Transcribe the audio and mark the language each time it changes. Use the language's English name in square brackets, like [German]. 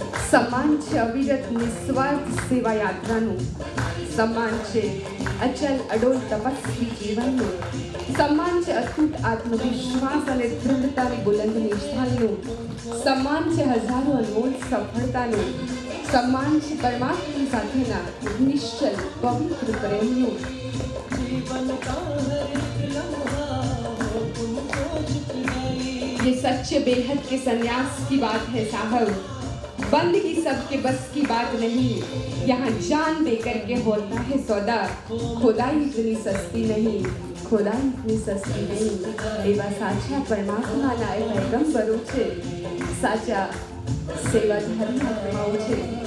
[Gujarati] સન્માન છે અવિરત નિસ્વાર્થ સેવા યાત્રાનું, સન્માન છે અચલ અડોલ તપસ્વી જીવનનું, સન્માન છે અતૂટ આત્મવિશ્વાસ અને દૃઢતાની બુલંદ નિષ્ઠાનું, સન્માન છે હજારો અનમોલ સફળતાનું, સન્માન છે પરમાત્મા સાથેના નિશ્ચલ પવિત્ર પ્રેમનું. [Hindi] ये सच्चे बेहद के संन्यास की बात है साहब, बंदगी सबके बस की बात नहीं, यहाँ जान दे करके होता है सौदा, खुदाई इतनी सस्ती नहीं, खुदाई इतनी सस्ती नहीं. [Gujarati] एवा साचा परमात्माના એ पैगंबरो છે, સાચા સેવાધારી આત્માઓ છે.